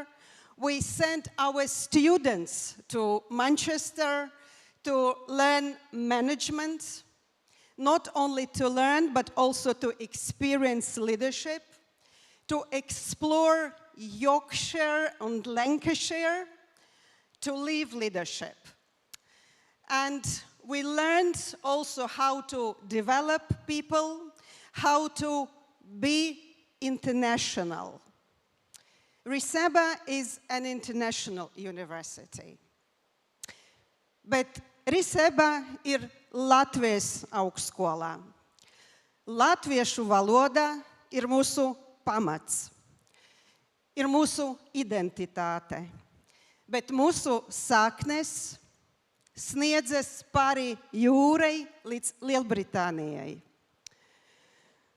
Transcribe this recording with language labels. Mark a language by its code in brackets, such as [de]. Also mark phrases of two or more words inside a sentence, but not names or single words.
[en] We sent our students to Manchester to learn management, not only to learn, but also to experience leadership, to explore Yorkshire and Lancashire, to live leadership. And we learned also how to develop people, how to be international. Riseba is an international university. [lv] Bet Riseba ir Latvijas augstskolā. Latviešu valoda ir mūsu pamats, ir mūsu identitāte, bet mūsu saknes sniedzas pāri jūrai līdz Lielbritānijai.